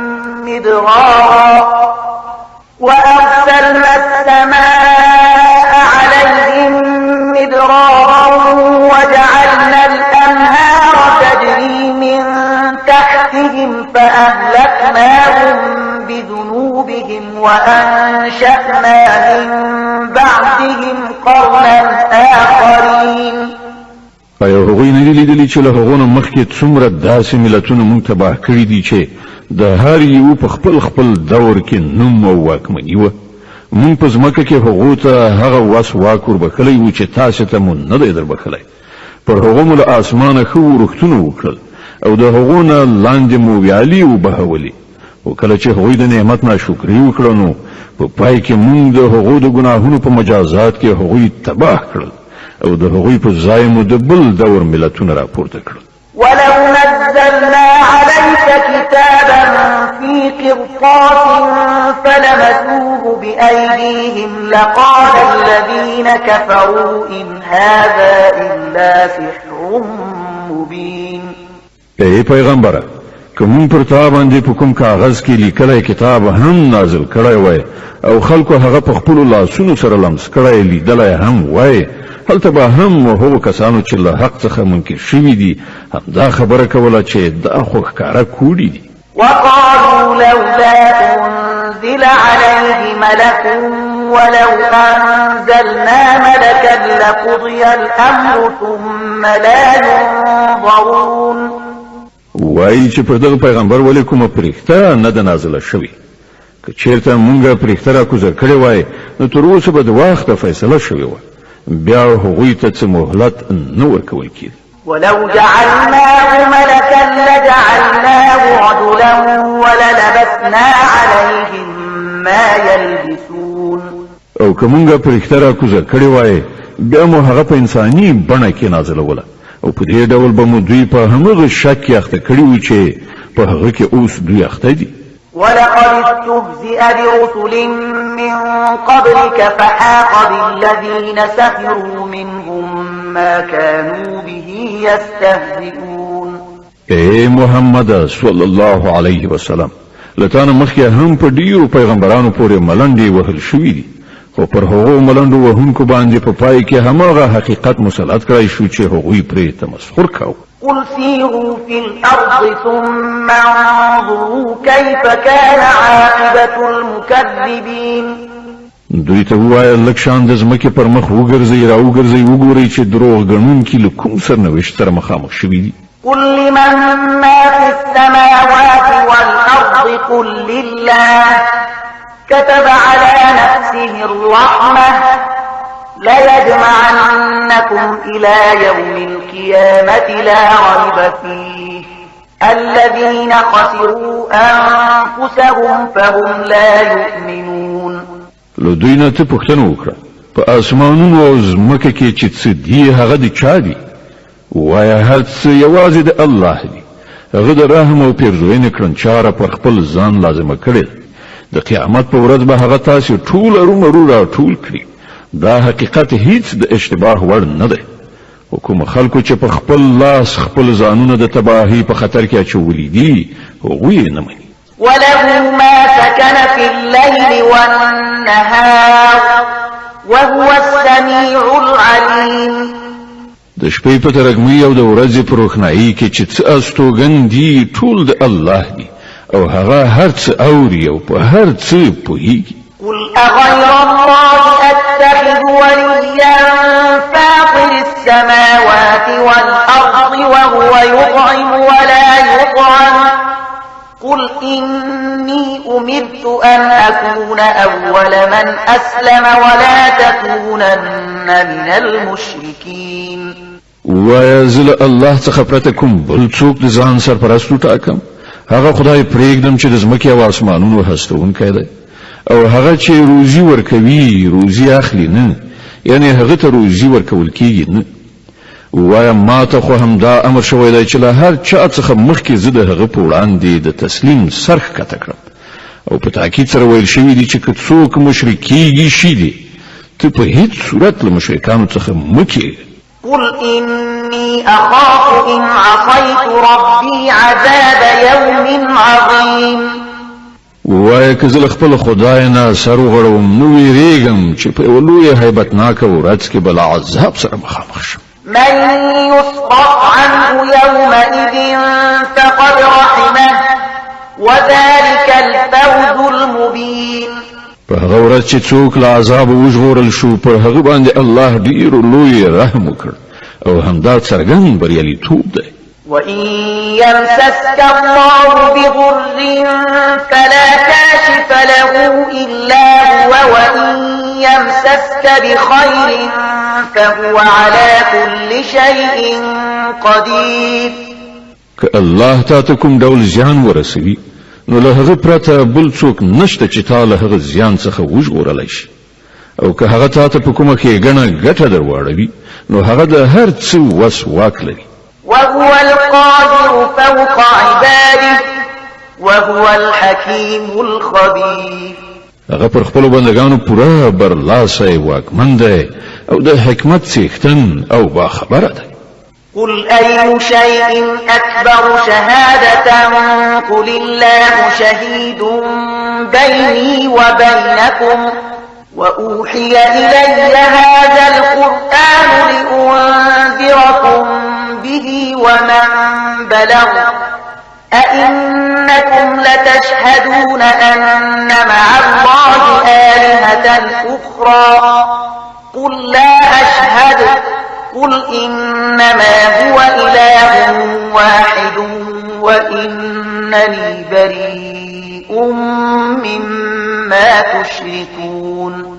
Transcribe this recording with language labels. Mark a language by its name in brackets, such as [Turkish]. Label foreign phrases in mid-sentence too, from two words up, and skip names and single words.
[Arabic] مدرارا وجعلنا الأنهار تجري من تحتهم فأهلكناهم بذنوبهم وأنشأنا من بعدهم قرنا آخرين [Pashto] ایا هغوی نه دي لیدلي چې له هغو نه مخکې څومره داسې ملتونه موږ تباه کړي دي چې د هر یو په خپل دور کې نوم او واکمني وه موږ په ځمکه کې هغو ته هغه وس واک وربښلی و چې تاسې ته مو نه دی دربښلی پر هغو مو له اسمانه ښه ورښتونه وکړل او د هغو نه لاندې مو ویالې وبهولې او کله چې هغوی د نعمت ناشکري وکړه نو په پای کې موږ د هغو د ګناهونو په مجازات کې هغوی تباه کړل او د هغوی په ځای مو د بل دور ملتونه راپورته کړل [Arabic] ولو نزلنا عليك كتابا في قرطاس فلمسوه بأيديهم لقال الذين كفروا إن هذا إلا سحر مبين [Pashto] ای پیغمبره کوم پر تا باندې په کوم کاغذ کې لیکلای کتاب هم نازل کړی وای او خلکو هغه په خپل لاسونو سره لمس کړی لیدلای هم وای هلته به هم هغو کسانو چې له حق څخه منکر شوي دي همدا خبره کوله چې دا خو ښکاره کوډي دي [Arabic] وقالوا لولا أنزل عليه ملك ولو أنزلنا ملكا لقضي الأمر ثم لا ينظرون [Pashto] وایي چې پر دغه پیغمبر ولې کومه پرښتہ نه ده نازله شوې که چېرته مونږ پرښتہ راکوزه کړې وای نو تر اوسه به د وخته فیصله شوې وه بیا هغوی ته څه مهلت نه ورکول کېده [Arabic] ولو جعلناه ملكا لجعلناه رجلا وللبسنا عليهم ما يلبسون [Pashto] او که مونږ پرښتہ راکوزه کړې وای بیا مو هغه په انساني بڼه کې نازلوله او په دې ډول به مو دوی په همغه شک کې اخته کړي وو چې په هغه کې اوس دوی اخته دي. [Arabic] ولقد استهزئ برسل من قبلك فحاق بالذين سخروا منهم ما كانوا به يستهزئون. [Pashto] اے محمد [Arabic] صلی الله علیه وسلم [Pashto] لتانه مخکې هم په ډیرو پیغمبرانو پورې ملنډې وهل شوې دي خو پر هغو ملنډو وهونکو باندې په پای کې هماغه حقیقت مسلط کړی شو چې هغوی پرې تمسخر کاوه. [Arabic] قل سيروا في الأرض ثم انظروا كيف كان عاقبة المكذبين. [Pashto] دوی ته ووایه لږ شان د ځمکې پر مخ وګرځئ راوګرځئ وګورئ چې دروغ ګڼونکي له کوم سرنوشت سره مخامخ شوي دي. [Arabic] قل لمن ما في السماوات والأرض قل لله كتب على نفسه الرحمة ليجمعنكم إلى يوم القيامة لا ريب فيه الذين خسروا أنفسهم فهم لا يؤمنون. [Pashto] لو دوی نه ته پوښتنه وکړه په اسمانونو او ځمکه کې چې څه دي هغه د چا دي؟ وایه هر څه یوازې د الله دی. هغه د رحم او پیرزوینې کړنچاره پر خپل ځان لازمه کړې د قیامت په ورځ به هغه تاسو ټول ارومرو را ټول کړي. دا حقیقت هیڅ د اشتباه وړ نه دی. کوم خلکو چې په خپل لاس خپل ځانونه د تباهي په خطر کې اچولي دي هغوی نه مني. [Arabic] وله ما سكن في الليل والنهار وهو السميع العليم. [Pashto] د شپې په ترګمۍ او د ورځې په روښنايي کې چې څه استوګن دي ټول د الله دي او هغه هر څه اوري او په هر څه پوهیږي. [Arabic] قل أغير الله أتخذ وليا فاطر السماوات والأرض وهو يطعم ولا يطعم قل إني أمرت أن أكون أول من أسلم ولا تكونن من المشركين. [Pashto] وایه زه الله څخه پرته کوم بل څوک د ځان سرپرست ټاکم. هغه خدای پرېږدم چې د ځمکې او اسمانونو هستونکی دی او هغه چې روزي ورکوي روزي اخلي نه، یعنی هغه ته روزي ورکول کیږي نه. وایه ما ته خو همدا امر شوی دی چې له هر چا څخه مخکې زه د هغه په وړاندې د تسلیم سر ښکته کړم او په تاکید سره ویل شوي دي چې که څوک مشرک کیږي شي دي ته په هیڅ صورت له مشرکانو څخه مه کیږه. [Arabic] قل إني أخاف إن عصيت ربي عذاب يوم عظيم. [Pashto] وایه که زه له خپل خدای نه سر وغړوم نو ویریږم چې په یوه لویه هیبتناکه ورځ کې به له عذاب سره مخامخ شم. [Arabic] من يصرف عنه يومئذ فقد رحمه وذلك الفوز المبين. [Pashto] په هغه ورځ چې څوک له عذاب وژغورل شو پر هغه باندې الله ډیر لوی رحم وکړ او همدا څرګند بریالیتوب دی. [Arabic] وإن يمسسك الله بضر فلا كاشف له إلا هو وإن يمسسك بخير فهو على كل شيء قدير. [Pashto] که الله تاته کوم ډول زیان ورسوي نو له هغه پرته بل څوک نشته چې تا له هغه زیان څخه وژغورلی شي او که هغه تاته په کومه ښېګڼه ګټه در واړوي نو هغه د هر څه وس واک لري. [Arabic] وهو القادر فوق عباده وهو الحكيم الخبير. [Pashto] هغه پر خپل بندگانو پوره برلاسه واکمن دی او د حکمت څښتن او باخبره دی. [Arabic] قل أي شيء أكبر شهادة قل الله شهيد بيني وبينكم وأوحي إلي هذا القرآن لأنذركم به ومن بلغ أئنكم لتشهدون أن مع الله آلهة أخرى قل لا أشهد قل إنما هو إله واحد وإنني بريء مما تشركون.